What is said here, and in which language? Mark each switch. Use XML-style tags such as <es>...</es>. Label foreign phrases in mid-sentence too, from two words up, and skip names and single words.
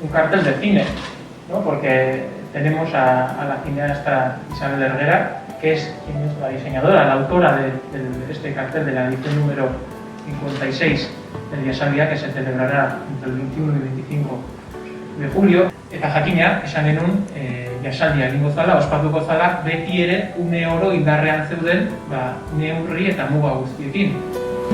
<es>cartel de cine, ¿no? Porque tenemos a la cineasta Isabel Herguera, que es la diseñadora, la autora de este cartel de la edición número 56 del Jasaldia, que se celebrará entre el 21 y 25 de julio.</es> <eu>Eta jakina, esan genuen, Jasaldia egingo zala, ospatuko zala, beti ere une oro indarrean zeuden neurri eta muga guztiekin.</eu>